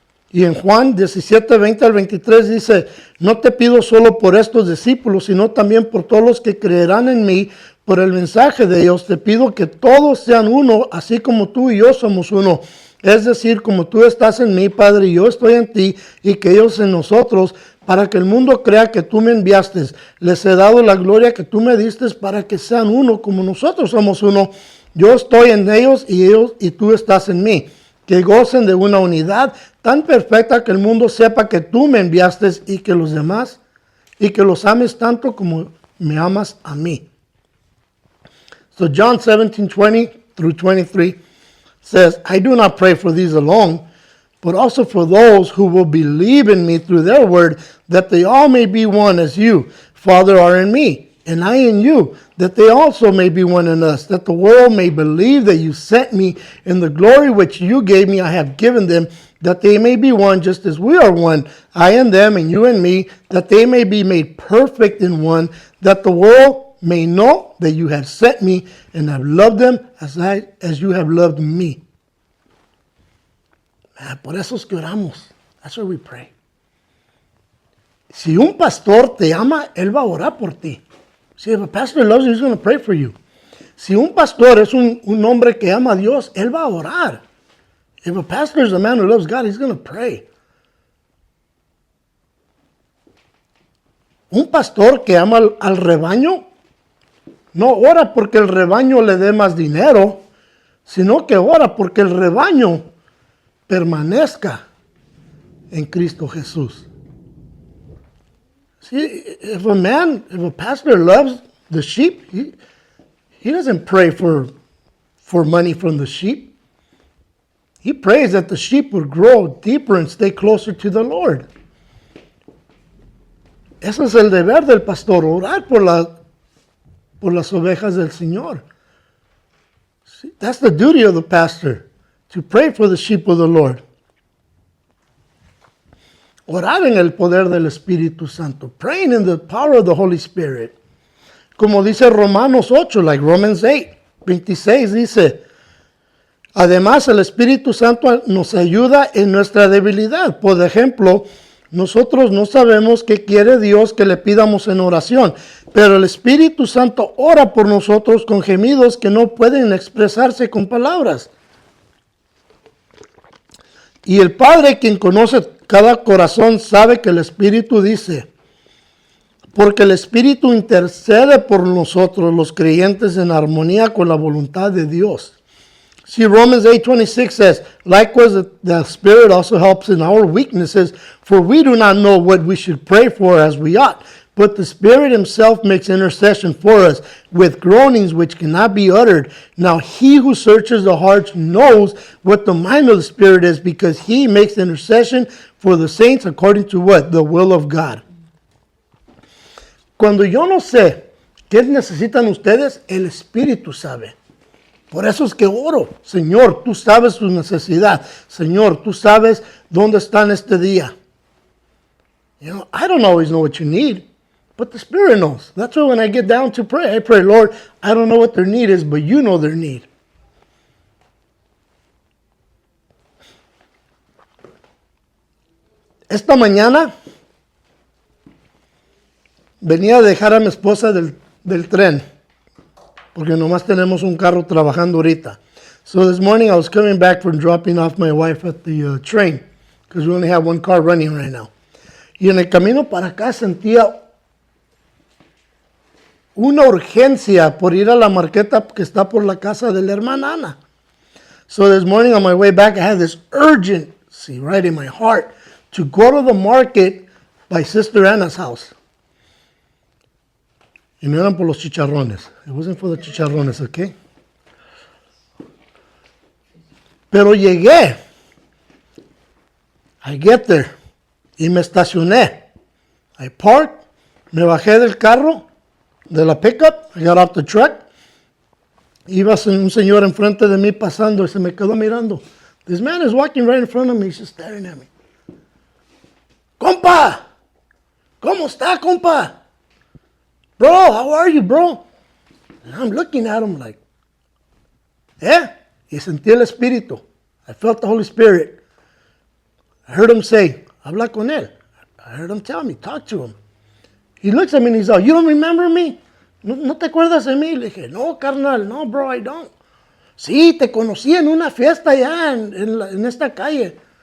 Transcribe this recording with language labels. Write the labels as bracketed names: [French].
[Spanish] Y en Juan 17:20 al 23 dice, no te pido solo por estos discípulos, sino también por todos los que creerán en mí, por el mensaje de Dios. Te pido que todos sean uno, así como tú y yo somos uno. Es decir, como tú estás en mí, Padre, y yo estoy en ti, y que ellos en nosotros, para que el mundo crea que tú me enviaste. Les he dado la gloria que tú me diste para que sean uno, como nosotros somos uno. Yo estoy en ellos y tú estás en mí. Que gocen de una unidad tan perfecta que el mundo sepa que tú me enviaste y que los demás, y que los ames tanto como me amas a mí. [English] So John 17:20 through 23 says, I do not pray for these alone, but also for those who will believe in me through their word, that they all may be one as you, Father, are in me, and I in you, that they also may be one in us, that the world may believe that you sent me, and the glory which you gave me I have given them, that they may be one just as we are one, I and them and you and me, that they may be made perfect in one, that the world may know that you have sent me and have loved them as you have loved me. [Spanish] Por eso es que oramos. [English] That's why we pray. [Spanish] Si un pastor te ama, él va a orar por ti. [English] Si if a pastor loves you, he's going to pray for you. [Spanish] Si un pastor es un hombre que ama a Dios, él va a orar. [English] If a pastor is a man who loves God, he's going to pray. [Spanish] Un pastor que ama al rebaño, no ora porque el rebaño le dé más dinero, sino que ora porque el rebaño permanezca en Cristo Jesús. [English] See, if a pastor loves the sheep, he doesn't pray for money from the sheep. He prays that the sheep would grow deeper and stay closer to the Lord. [Spanish] Ese es el deber del pastor, orar por las ovejas del Señor. [English] See, that's the duty of the pastor, to pray for the sheep of the Lord. [Spanish] Orar en el poder del Espíritu Santo. [English] Praying in the power of the Holy Spirit. [Spanish] Como dice Romanos 8, [English] like Romans 8, [Spanish] 26 dice, además el Espíritu Santo nos ayuda en nuestra debilidad. Por ejemplo, nosotros no sabemos qué quiere Dios que le pidamos en oración, pero el Espíritu Santo ora por nosotros con gemidos que no pueden expresarse con palabras. Y el Padre, quien conoce cada corazón, sabe que el Espíritu dice, porque el Espíritu intercede por nosotros, los creyentes, en armonía con la voluntad de Dios. [English] See, Romans 8:26 says, likewise, the Spirit also helps in our weaknesses, for we do not know what we should pray for as we ought. But the Spirit himself makes intercession for us with groanings which cannot be uttered. Now he who searches the hearts knows what the mind of the Spirit is, because he makes intercession for the saints according to what? The will of God. [Spanish] Cuando yo no sé qué necesitan ustedes, el Espíritu sabe. Por eso es que oro. Señor, tú sabes su necesidad. Señor, tú sabes dónde están este día. [English] You know, I don't always know what you need, but the Spirit knows. That's why when I get down to pray, I pray, Lord, I don't know what their need is, but you know their need. [Spanish] Esta mañana venía a dejar a mi esposa del tren, porque nomás tenemos un carro trabajando ahorita. [English] So this morning I was coming back from dropping off my wife at the train, because we only have one car running right now. [Spanish] Y en el camino para acá sentía una urgencia por ir a la marqueta que está por la casa de la hermana Ana. [English] So this morning on my way back, I had this urgency right in my heart to go to the market by Sister Anna's house. [Spanish] Y no eran por los chicharrones. [English] It wasn't for the chicharrones, okay? [Spanish] Pero llegué. [English] I get there. [Spanish] Y me estacioné. [English] I parked. [Spanish] Me bajé del carro, de la pickup. [English] I got out the truck. [Spanish] Iba un señor enfrente de mí pasando y se me quedó mirando. [English] This man is walking right in front of me. He's just staring at me. Compa! [Spanish] ¿Cómo está, compa? [English] Bro, how are you, bro? And I'm looking at him like, [Spanish] Y sentí el Espíritu. [English] I felt the Holy Spirit. I heard him say, [Spanish] habla con él. [English] I heard him tell me, talk to him. He looks at me and he's like, you don't remember me? [Spanish] ¿No te acuerdas de mí? Le dije, no, carnal, no, [English] bro, I don't. [Spanish] Sí, te conocí en una fiesta allá en esta calle.